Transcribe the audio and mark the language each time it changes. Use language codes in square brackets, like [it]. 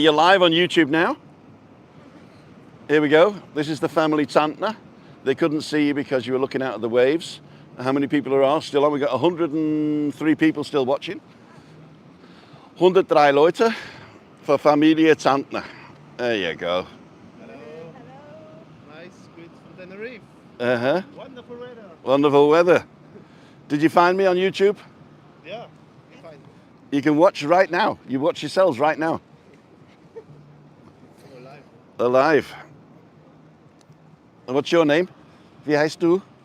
[en] You're live on YouTube now. Here we go. This is the family Tantner. They couldn't see you because you were looking out at the waves. How many people are still on? We've got 103 people still watching. [de] 103 Leute [en] for [de] Familie Tantner. [en] There you go. Hello. Nice, good from Tenerife. Wonderful weather. Wonderful weather. Did you find me on YouTube? Yeah, you find me. You can watch right now. You watch yourselves right now. Alive. Alive. And what's your name? [de] Wie heißt du?